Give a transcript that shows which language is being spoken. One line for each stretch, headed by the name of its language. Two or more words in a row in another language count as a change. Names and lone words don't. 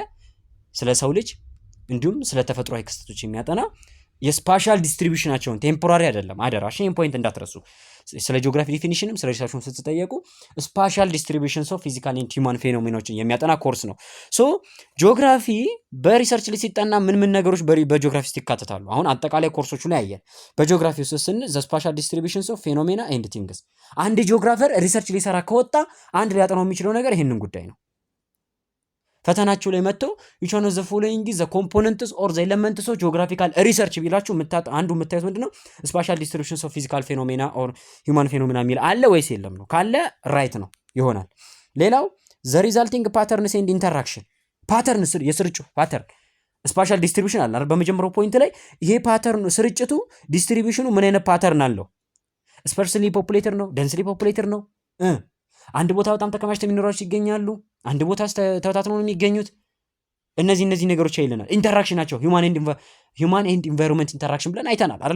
Amharic: ስለ ሰው ልጅ እንዲሁም ስለ ተፈጥሯዊ ክስተቶች የሚያጠና የስፓሻል ዲስትሪቢዩሽናቸውን ቴምፖራሪ አይደለም፣ አደራ ይህን ፖይንት እንዳትረሱ። ስለ ጂኦግራፊ ዲፊኒሽንም ስለ ሪሰርቹም ስትጠየቁ
English: spatial distributions of physical and human phenomena
Amharic: የሚያጠና ኮርስ ነው። ጂኦግራፊ በሪሰርች ላይ ሲጠና ምን ነገሮች በጂኦግራፊ ውስጥ ይካተታሉ? አሁን አጠቃላይ ኮርሶቹ ላይ ያየን። በጂኦግራፊ ውስጥ
English: the spatial distributions of phenomena and things።
Amharic: አንድ ጂኦግራፈር ሪሰርች ሊሰራ ከወጣ አንድ ሊያጠናው የሚችለው ነገር ይህንን ጉዳይ ነው። ፈተናችሁ ላይ መጥቶ
English: each one of the following is the components or the elements of geographical research
Amharic: ቢላችሁ አንዱ የምታዩት ምንድነው?
English: spatial distributions of physical phenomena or human phenomena
Amharic: የሚል አለ ወይስ የለም ነው? ካለ ራይት ነው ይሆናል። ሌላው
English: the resulting patterns and interaction።
Amharic: ፓተርንስ የስርጭቱ ፓተርን
English: spatial distribution
Amharic: አለ አይደል? በመጀመሪያው ፖይንት ላይ ይሄ ፓተርን ስርጭቱ ዲስትሪቢዩሽኑ ምን አይነት ፓተርን አለው?
English: sparsely populated ነው? densely populated ነው?
Amharic: አንድ ቦታ በጣም ተከማችተው የሚኖራቸው ይገኛሉ። አንድ ቦታ ተበታትነው ነው የሚገኙት። እነዚህ ነገሮች አይለናል። ኢንተራክሽን ናቸው።
English: human and environment interaction
Amharic: ብለን አይተናል አይደል?